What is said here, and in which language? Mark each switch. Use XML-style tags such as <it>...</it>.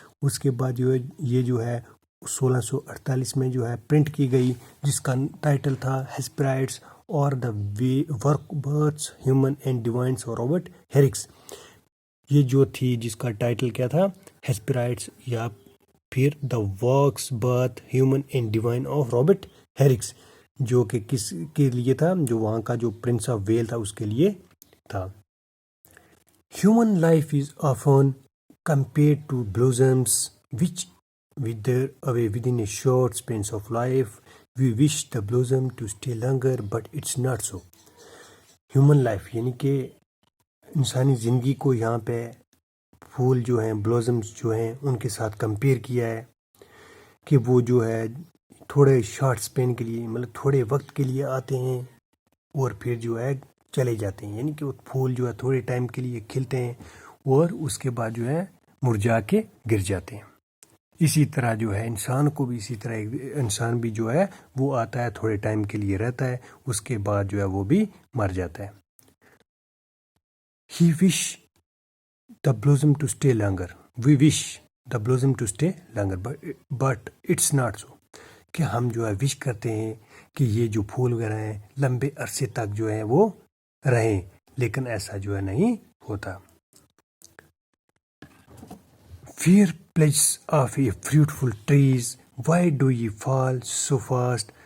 <hi>उसके बाद जो है ये जो है 1648 में जो है प्रिंट की गई, जिसका टाइटल था हेस्पेराइड्स और the work birds human and divine's of Robert हैरिक्स. ये जो थी जिसका टाइटल क्या था? हेस्पेराइड्स, या फिर the works birth human and divine of Robert हैरिक्स, जो कि किस के लिए था? जो वहाँ का जो प्रिंस ऑफ वेल था उसके लिए था.</hi> <en>Human life is often compared to blossoms which wither away within a short span of life. We wish the blossom to stay longer, but it's not so.</en> <hi>Human life यानी कि इंसानी ज़िंदगी को यहाँ पे फूल जो हैं, ब्लॉसम्स जो हैं, उनके साथ कंपेयर किया है कि वो जो है थोड़े शॉर्ट स्पेन के लिए, मतलब थोड़े वक्त के लिए आते हैं और फिर जो है चले जाते हैं. यानी कि वो फूल जो है थोड़े टाइम के लिए खिलते हैं और उसके बाद जो है मुरझा के गिर जाते हैं. इसी तरह जो है इंसान को भी इसी तरह, इंसान भी जो है वो आता है, थोड़े टाइम के लिए रहता है, उसके बाद जो है वो भी मर जाता है.</hi> <en>He wish the blossom to stay longer. We wish the blossom to stay longer, but it's not so.</en> <hi>कि हम जो है विश करते हैं कि ये जो फूल वगैरह हैं लंबे अरसे तक जो है वो रहें, लेकिन ऐसा जो है नहीं होता.</hi> <en>Fair pledges of a fruitful trees, why do ye fall so fast?</en>